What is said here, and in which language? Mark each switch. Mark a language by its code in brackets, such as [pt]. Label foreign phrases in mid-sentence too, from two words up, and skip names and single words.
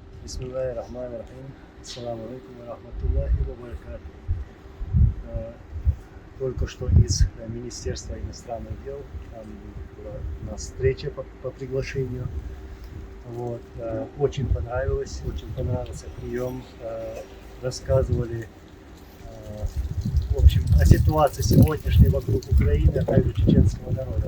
[ar] بسم الله الرحمن الرحيم. السلام عليكم ورحمة الله وبركاته. [ru] Только что из Министерства иностранных дел, там была у нас встреча по приглашению. Вот. Очень понравился прием. Рассказывали в общем, о ситуации сегодняшней вокруг Украины, а также чеченского народа.